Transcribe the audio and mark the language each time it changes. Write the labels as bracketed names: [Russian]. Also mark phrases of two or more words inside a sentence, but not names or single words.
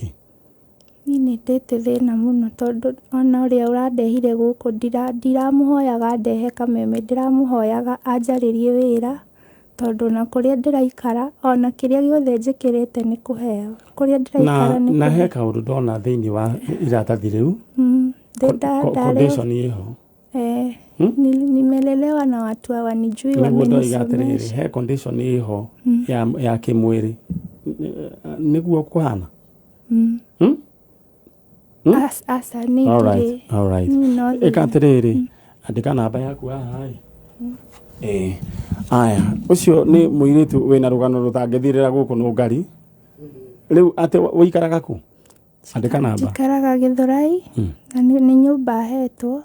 [Kikuyu] niĩ nĩ ndĩte thĩna mũno tondũ ona ũrĩa ũrandehire gũkũ ndiramũhoyaga ndehe kameme ndiramũhoyaga anjarĩrie wĩra tondũ na kũrĩa ndĩraikara ona kĩrĩa gĩothe njĩkĩrĩte nĩ kũheo kũrĩa ndĩraikara nĩ na he kaũndũ ndona thĩinĩ wa iratathi rĩu condition ĩho [Swahili] nimelelewa na watu hawanijui [Kikuyu] wamenisomesha he condition ĩho ya kĩmwĩrĩ nĩguo kũhana asa nĩ [English] all right [Kikuyu] ĩkatirĩrĩ andĩka namba yaku haha aya ũcio nĩ mũirĩtu wĩna rũgano rũtangĩthirĩra gũkũ nũ ngari rĩu atĩ wĩikaraga kũ andĩka namba njikaraga Gĩthũrai na nĩ nyũmba hetwo